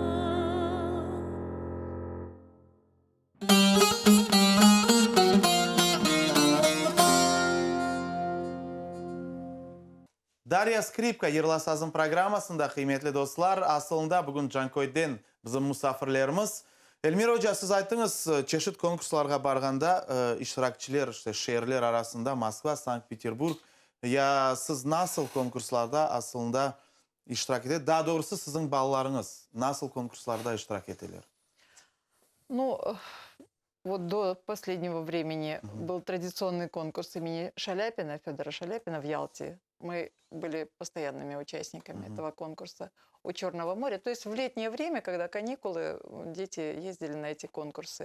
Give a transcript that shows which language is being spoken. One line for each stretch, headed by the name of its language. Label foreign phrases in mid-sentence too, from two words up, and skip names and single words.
Crimean Tatar: Darya Skripka Yırla Sazın programmasında kıymetli dostlar, aslında bugün Cankoy'den bizim misafirlerimiz. Elmira Hoca, siz ayttınız, çeşit konkurslarga barganda iştirakçiler, işte şehirler arasında Moskva, Sankt Peterburg. Ya siz nasıl konkurslarda aslında iştirak edilir? Daha doğrusu sizin ballarınız nasıl konkurslarda iştirak edilir?
Russian: Ну, вот до последнего времени был традиционный конкурс имени Шаляпина, Федора Шаляпина в Ялте. Мы были постоянными участниками этого конкурса у Черного моря. То есть в летнее время, когда каникулы, дети ездили на эти конкурсы.